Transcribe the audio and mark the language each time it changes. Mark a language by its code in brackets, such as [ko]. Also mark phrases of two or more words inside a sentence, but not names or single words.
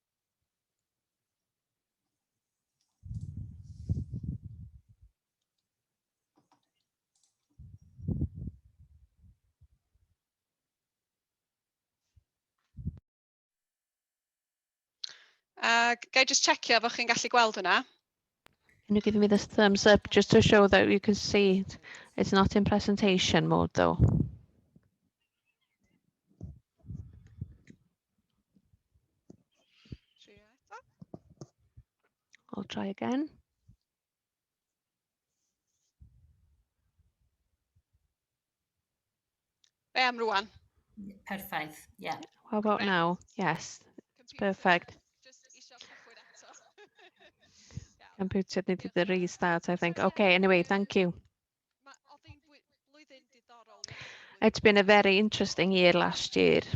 [cy] Ga I just checio fo chi'n gallu gweld hwnna? [en] Can you give me this thumbs up just to show that you can see it? It's not in presentation mode though. I'll try again. [cy] Be am rwan? Perffaith, yeah. [en] How about Great. now? Yes, it's perfect. Computer needed the restart, I think. Okay, anyway, thank you. It's been a very interesting year last year.